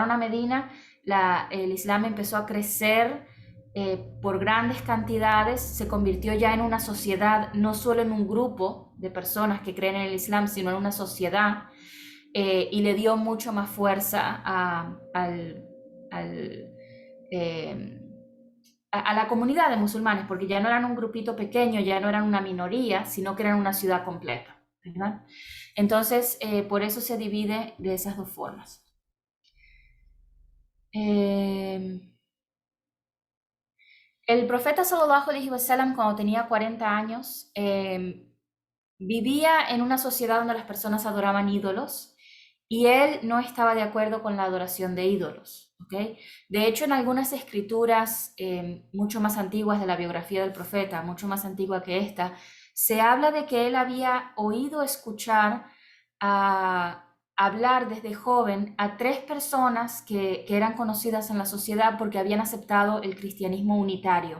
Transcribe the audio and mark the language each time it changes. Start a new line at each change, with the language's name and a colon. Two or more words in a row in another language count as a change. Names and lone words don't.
Spanish: Cuando se mudaron a Medina, el Islam empezó a crecer por grandes cantidades, se convirtió ya en una sociedad, no solo en un grupo de personas que creen en el Islam, sino en una sociedad, y le dio mucho más fuerza al, eh, a la comunidad de musulmanes, porque ya no eran un grupito pequeño, ya no eran una minoría, sino que eran una ciudad completa, ¿verdad? Entonces, por eso se divide de esas dos formas. Eh, el profeta
Arabic: صلى الله عليه وسلم,
Spanish: cuando tenía 40 años, vivía en una sociedad donde las personas adoraban ídolos y él no estaba de acuerdo con la adoración de ídolos. ¿Okay? De hecho, en algunas escrituras mucho más antiguas de la biografía del profeta, mucho más antigua que esta, se habla de que él había oído escuchar a hablar desde joven a tres personas que eran conocidas en la sociedad porque habían aceptado el cristianismo unitario.